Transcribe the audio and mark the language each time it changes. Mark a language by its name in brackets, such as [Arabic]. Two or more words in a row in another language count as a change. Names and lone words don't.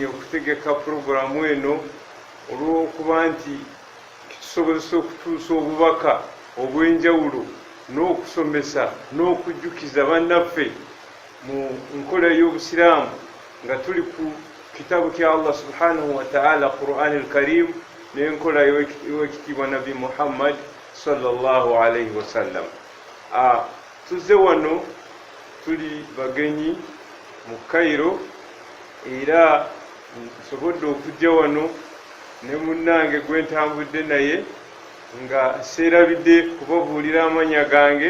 [Ganda] okutegeka puroguramu eno olw'okuba nti kitusobozesa okutuusa obubaka obw'enjawulo n'okusomesa n'okujjukiza bannaffe mu nkola y'obusiraamu nga tuli ku kitabu kya Allah [Arabic] سبحانه وتعالى [Ganda] Qur'an al-Karim n'enkola y'ekitiibwa Nabi Muhammad [Arabic] صلى الله عليه وسلم. [Ganda] Tuzze wano tuli bagenyi mu Cairo, era nsobodde okujja wano ne munnange gwe ntambudde naye nga seerabidde kubabuulira amanya gange.